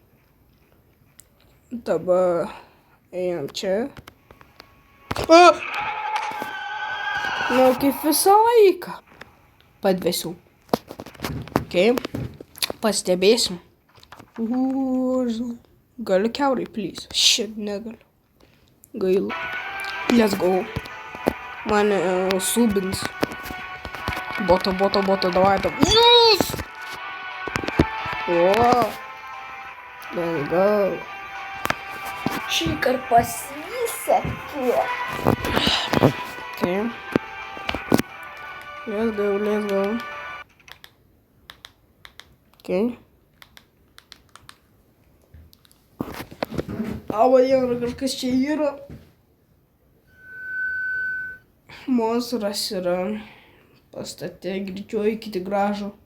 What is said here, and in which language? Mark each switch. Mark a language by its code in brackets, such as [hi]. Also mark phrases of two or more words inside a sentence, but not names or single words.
[lt] Dabar ėjom čia. Nu, kaip visą laiką. Padvėsiu. Okei. Pastebėsim. Galiu kiaurai, [en] please. Shit, [lt] negaliu. Gaila. [en] Let's go. [lt] Mane subins. Bota, davai. [en] Yes! O. Let's go. [lt] Šįkart pasisekė. [en] Okay. Let's go. [lt] Okay. Ava, kažkas čia yra. Monstras yra pastate, greičiau eikite gražų.